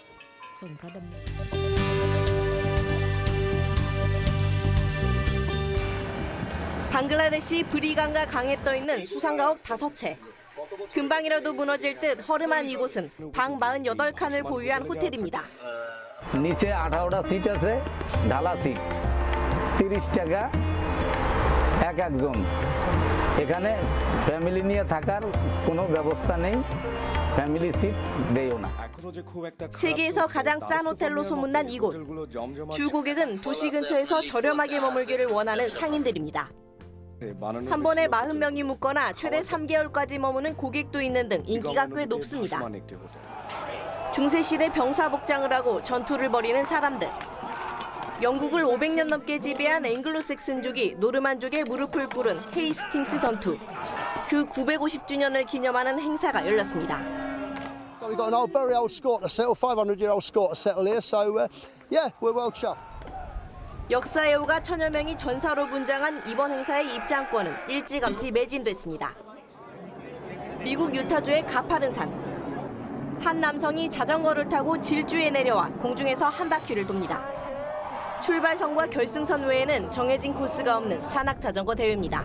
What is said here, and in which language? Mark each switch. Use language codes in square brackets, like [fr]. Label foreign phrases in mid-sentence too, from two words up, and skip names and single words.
[ko] 방글라데시 브리강과 강에 떠있는 수상가옥 5채. 금방이라도 무너질 듯 허름한 이곳은 방 48칸을 보유한 호텔입니다. [bn] নিচে 18টা সিট আছে ঢালা সিট 30 টাকা একজন এখানে ফ্যামিলি নিয়ে থাকার কোনো ব্যবস্থা নেই ফ্যামিলি সিট দেয়ও না [ko] 세계에서 가장 싼 호텔로 소문난 이곳 주 고객은 도시 근처에서 저렴하게 머물기를 원하는 상인들입니다. 한 번에 40명이 묵거나 최대 3개월까지 머무는 고객도 있는 등 인기가 꽤 높습니다. 중세시대 병사 복장을 하고 전투를 벌이는 사람들. 영국을 500년 넘게 지배한 앵글로색슨족이 노르만족의 무릎을 꿇은 헤이스팅스 전투. 그 950주년을 기념하는 행사가 열렸습니다. [en] We've got an very old Scot to settle, 500-year-old Scot to settle here, so yeah, we're well chuffed. [ko] 역사 애호가 1000여 명이 전사로 분장한 이번 행사의 입장권은 일찌감치 매진됐습니다. 미국 유타주의 가파른 산. 한 남성이 자전거를 타고 질주에 내려와 공중에서 한 바퀴를 돕니다. 출발선과 결승선 외에는 정해진 코스가 없는 산악자전거 대회입니다.